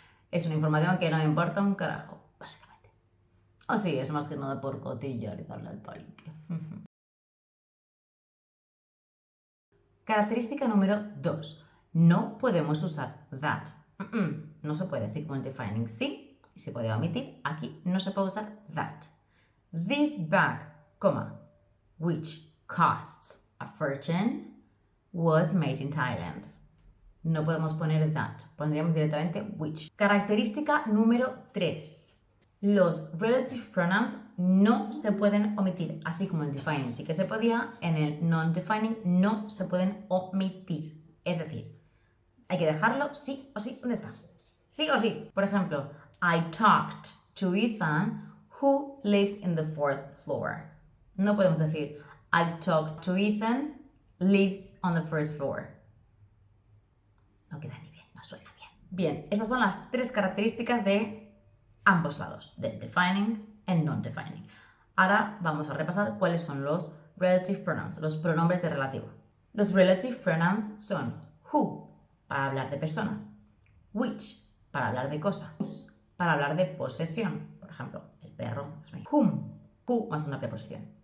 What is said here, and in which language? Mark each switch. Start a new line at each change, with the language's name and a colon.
Spanish: Es una información que no me importa un carajo, básicamente. O sí, es más que nada por cotillar y darle al palique. Característica número 2. No podemos usar that. No se puede, así como en defining sí, y se puede omitir. Aquí no se puede usar that.
English: This bag, which costs a fortune, was made in Thailand.
Spanish: No podemos poner that, pondríamos directamente which. Característica número 3. Los relative pronouns no se pueden omitir, así como el defining sí que se podía, en el non-defining no se pueden omitir. Es decir, hay que dejarlo sí o sí. ¿Dónde está? Sí o sí. Por ejemplo,
English: I talked to Ethan, who lives in the 4th floor.
Spanish: No podemos decir
English: I talked to Ethan, lives on the 1st floor.
Spanish: No queda ni bien, no suena bien. Bien, estas son las 3 características de ambos lados, del defining y non-defining. Ahora vamos a repasar cuáles son los relative pronouns, los pronombres de relativo. Los relative pronouns son who, para hablar de persona, which, para hablar de cosa, whose, para hablar de posesión, por ejemplo, el perro es mío, whom, who más una preposición.